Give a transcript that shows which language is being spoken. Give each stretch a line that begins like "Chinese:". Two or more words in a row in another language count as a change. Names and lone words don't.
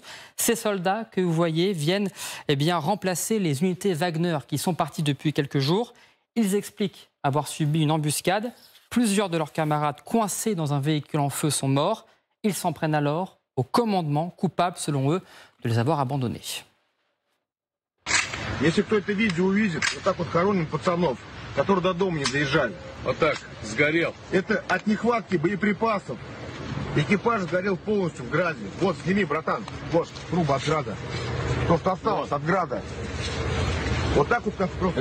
French: Ces soldats que vous voyez viennent remplacer les unités Wagner qui sont parties depuis quelques jours. Ils expliquent avoir subi une embuscade. Plusieurs de leurs camarades coincés dans un véhicule en feu sont morts. Ils s'en prennent alors au commandement, coupable selon eux de les avoir abandonnés.
Russian: Если кто это видео увидит, вот так вот хороним пацанов, которые до дома не доезжали. Вот так, сгорел. Это от нехватки боеприпасов. Экипаж сгорел полностью в граде. Вот, сними, братан. Вот, труба от града. То, что осталось от града. Вот так вот как просто...